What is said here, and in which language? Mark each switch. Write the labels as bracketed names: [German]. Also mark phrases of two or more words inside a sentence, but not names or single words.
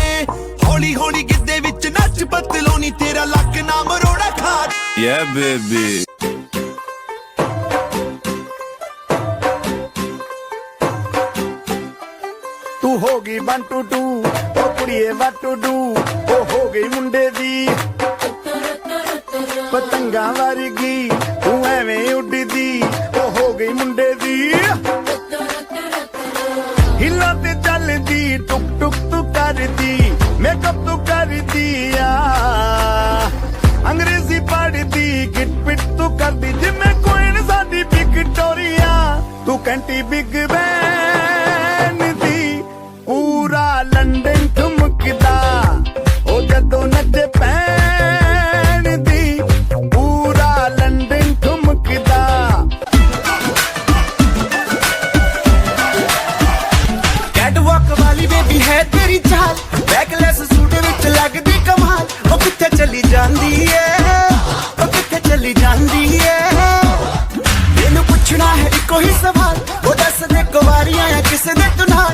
[Punjabi] ਹੌਲੀ ਹੌਲੀ ਗਿੱਧੇ ਵਿੱਚ ਨੱਚ ਪਤਲੋਨੀ ਤੇਰਾ ਲੱਕ ਨਾ ਮਰੋੜਾ ਖਾ। [English] Yeah baby। [Punjabi] ਤੂੰ ਹੋ ਗਈ 1 2 2 ਓ ਕੁੜੀਏ [English] what to do। [Punjabi] ਉਹ ਹੋ ਗਈ ਮੁੰਡੇ ਦੀ ਪਤੰਗਾਂ ਵਰਗੀ ਤੂੰ ਐਵੇਂ ਉੱਡਦੀ। ਉਹ ਹੋ ਗਈ ਮੁੰਡੇ ਦੀ ਹਿੱਲਾਂ ਤੇ ਚੱਲਦੀ ਟੁਕ ਟੁਕ ਤੂੰ ਕਰਦੀ ਮੇਕਅਪ ਤੂੰ ਕਰਦੀ ਆ। ਅੰਗਰੇਜ਼ੀ ਪੜ੍ਹਦੀ ਗਿਟ ਪਿਟ ਤੂੰ ਕਰਦੀ ਜਿਵੇਂ ਕੁਈਨ ਸਾਡੀ ਵਿਕਟੋਰੀਆ। ਤੂੰ ਕੰਟੀ ਬਿਗ ਬੈਨ ਦੀ ਪੂਰਾ ਲੰਡਨ ਠੁਮਕਦਾ। ਉਹ ਜਦੋਂ ਨੱਚੇ ਪੈਣ ਦੀ ਪੂਰਾ ਲੰਡਨ ਠੁਮਕਦਾ। कैटवॉक वाली बेबी है तेरी चाल, बैकलेस सूट विच लगदी कमाल। ओ किथे चली जांदी है, ओ किथे चली जांदी है। मैनू पुछना है इको ही सवाल, ओ दस दे कुवारी आया किसे दे तू नाल।